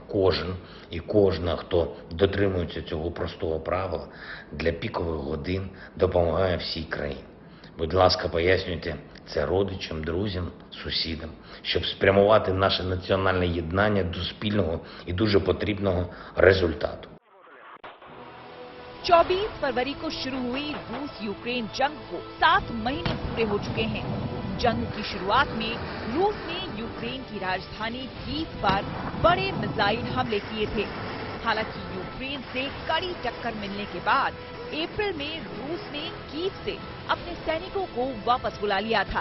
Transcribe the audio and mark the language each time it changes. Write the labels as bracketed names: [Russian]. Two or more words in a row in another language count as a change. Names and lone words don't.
[Ukrainian] Кожен і кожна, хто дотримується цього простого правила, для пікових годин допомагає всій країні. Будь ласка, пояснюйте це родичам, друзям, сусідам, щоб спрямувати наше національне єднання до спільного і дуже потрібного результату. [Hindi] 24 फरवरी को शुरू हुई रूस यूक्रेन जंग को 7 महीने पूरे हो चुके हैं। जंग की शुरुआत में रूस ने यूक्रेन की राजधानी कीव पर बड़े मिसाइल हमले किए थे। हालांकि यूक्रेन से कड़ी टक्कर मिलने के बाद अप्रैल में रूस ने कीव से अपने सैनिकों को वापस बुला लिया था।